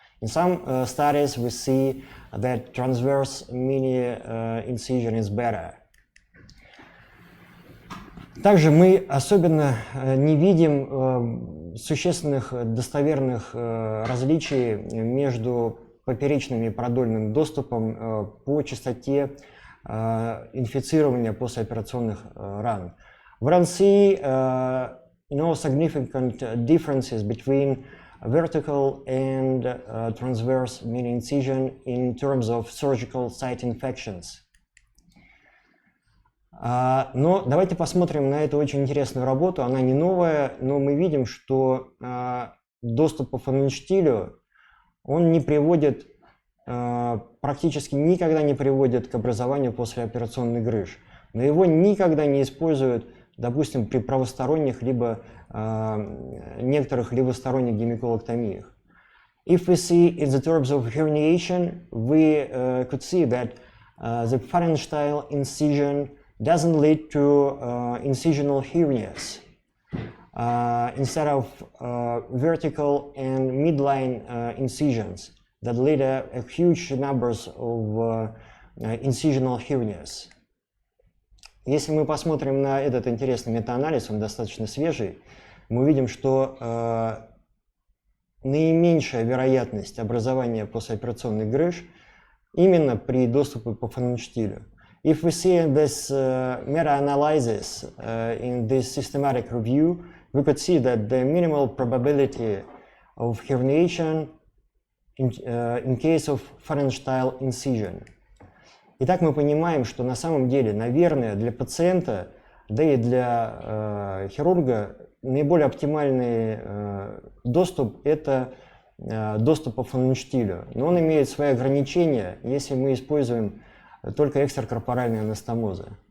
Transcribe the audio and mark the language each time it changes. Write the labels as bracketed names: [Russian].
[English] In some studies we see that transverse mini incision is better. [Russian] Также мы особенно не видим существенных достоверных различий между поперечным и продольным доступом по частоте инфицирования послеоперационных ран. [English] We don't see no significant differences between vertical and transverse mini incision in terms of surgical site infections. [Russian] Но давайте посмотрим на эту очень интересную работу. Она не новая, но мы видим, что доступ по фаланштилю, он не приводит, практически никогда не приводит к образованию послеоперационных грыж. Но его никогда не используют, допустим, при правосторонних либо некоторых левосторонних гемиколоктомиях. [English] If we see in the terms of herniation, we could see that the phalangeal incision doesn't lead to incisional hernias instead of vertical and midline incisions that lead to huge numbers of incisional hernias. [Russian] Если мы посмотрим на этот интересный метаанализ, он достаточно свежий, мы увидим, что наименьшая вероятность образования послеоперационных грыж именно при доступе по фаланштилю. [English] If we see this meta-analysis in this systematic review, we could see that the minimal probability of herniation in case of phalangeal incision. [Russian] Итак, мы понимаем, что на самом деле, наверное, для пациента, да и для хирурга, наиболее оптимальный доступ – это доступ по фаланштилю. Но он имеет свои ограничения, если мы используем только экстракорпоральные анастомозы.